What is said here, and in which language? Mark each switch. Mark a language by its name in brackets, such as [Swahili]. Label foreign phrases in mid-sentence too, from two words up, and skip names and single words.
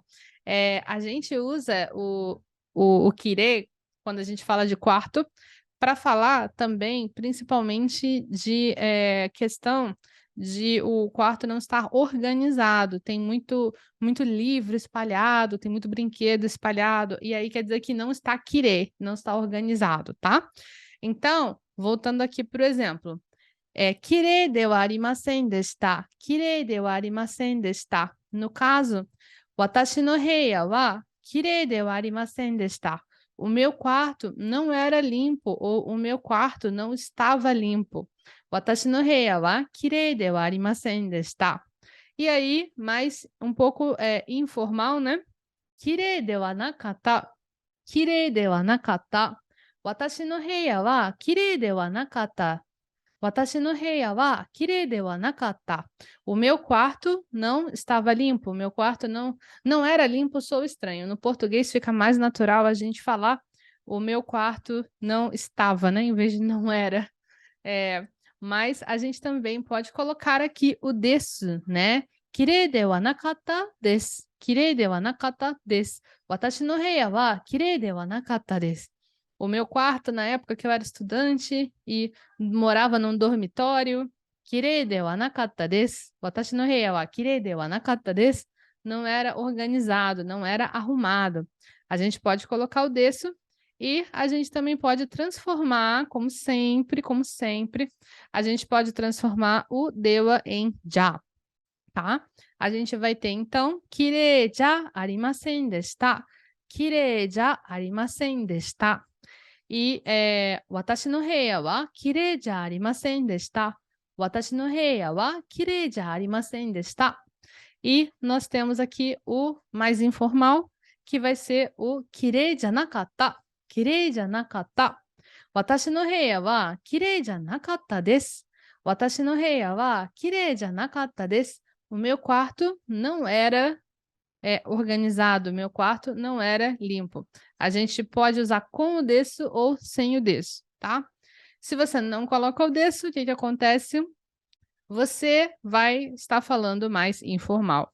[Portuguese] A gente usa o kirei, quando a gente fala de quarto, para falar também, principalmente, de questão de o quarto não estar organizado, tem muito livro espalhado, tem muito brinquedo espalhado, e aí quer dizer que não está kirei, não está organizado, tá? Então, voltando aqui para o exemplo, [Japanese] きれいではありませんでした. きれいではありませんでした. [Portuguese] No caso, [Japanese] 私の部屋はきれいではありませんでした. [Portuguese] O meu quarto não era limpo, ou o meu quarto não estava limpo. [Japanese] 私の部屋はきれいではありませんでした. [Portuguese] E aí, mais um pouco informal, né? [Japanese] きれいではなかった。きれいではなかった. 私の部屋はきれいではなかった. 私の部屋はきれいではなかった. [Portuguese] O meu quarto não estava limpo, o meu quarto não era limpo, sou estranho. No português fica mais natural a gente falar o meu quarto não estava, né? Em vez de não era. Mas a gente também pode colocar aqui o desu, né? [Japanese] きれいではなかったです. きれいではなかったです. 私の部屋はきれいではなかったです. [Portuguese] O meu quarto, na época que eu era estudante e morava num dormitório, [Japanese] きれいではなかったです. 私の部屋はきれいではなかったです. [Portuguese] Não era organizado, não era arrumado. A gente pode colocar o desu e a gente também pode transformar, como sempre, a gente pode transformar o dewa em ja, tá? A gente vai ter, então, [Japanese] きれいじゃありませんでした. きれいじゃありませんでした. E 私の部屋はきれいじゃありませんでした. 私の部屋はきれいじゃありませんでした. [Portuguese] E nós temos aqui o mais informal, que vai ser o [Japanese] きれいじゃなかった. きれいじゃなかった。私の部屋はきれいじゃなかったです. 私の部屋はきれいじゃなかったです. [Portuguese] O meu quarto não era organizado, meu quarto não era limpo. A gente pode usar com o desu ou sem o desu, tá? Se você não coloca o desu, o que que acontece? Você vai estar falando mais informal.